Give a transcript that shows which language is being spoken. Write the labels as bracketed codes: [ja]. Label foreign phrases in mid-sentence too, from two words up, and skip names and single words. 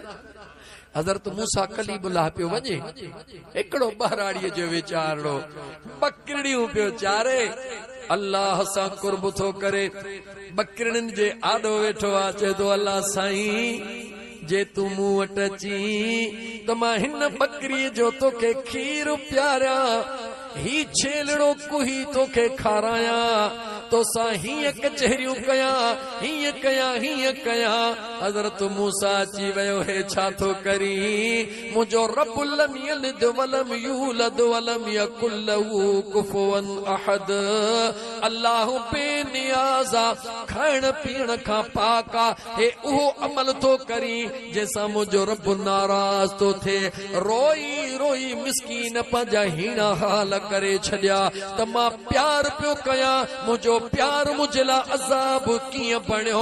[sd] हज़रत मूसा कलीमुल्लाह पियो वञे, हिकिड़ो बहराड़ीअ जो वीचारो बकरियूं पियो चारे, अल्लाह सां कुर्ब थो करे, बकरियुनि जे आॾो वेठो आहे, चए थो अल्लाह साईं जे तूं मूं वटि अची त मां हिन बकरीअ जो तोखे खीर प्यारियां, ही छेलड़ो कुही तोखे खारायां, तोसां हीअं कचहरियूं कयां, हीअं कयां, हीअं कयां। हज़रत मूसा अची वियो, हे छा थो करी? मुंहिंजो रब [ar] لم يلد ولم يولد ولم يكن له كفوا أحد, [sd] अल्लाह बेनियाज़ आ, खाइण पीअण खां पाक आ, हे उहो अमल थो करी जंहिंसां मुंहिंजो रब नाराज़ थो थिए। रोई रोई मिस्कीन पंहिंजा हीणा हाल करे छॾिया त मां प्यार पियो कयां, मुंहिंजो प्यार मुंहिंजे लाइ अज़ाब कीअं बणियो।